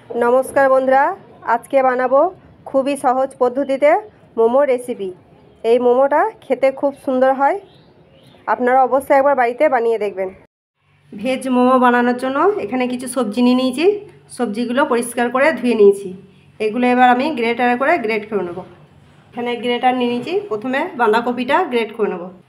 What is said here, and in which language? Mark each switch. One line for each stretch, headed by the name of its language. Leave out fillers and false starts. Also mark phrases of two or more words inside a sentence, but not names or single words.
Bangla: নমস্কার বন্ধুরা আজ কে বানাবো খুবই সহজ পদ্ধতিতে মোমো রেসিপি। এই মোমোটা খেতে খুব সুন্দর হয়, আপনারা অবশ্যই একবার বাড়িতে বানিয়ে দেখবেন। ভেজ মোমো বানানোর জন্য এখানে কিছু সবজি নিয়ে নিয়েছি। সবজিগুলো পরিষ্কার করে ধুয়ে নিয়েছি। এগুলো এবার আমি গ্রেটারে করে গ্রেট করে নেব। এখানে গ্রেটার নিয়ে নিয়েছি। প্রথমে বাঁধাকপিটা গ্রেট করে নেব।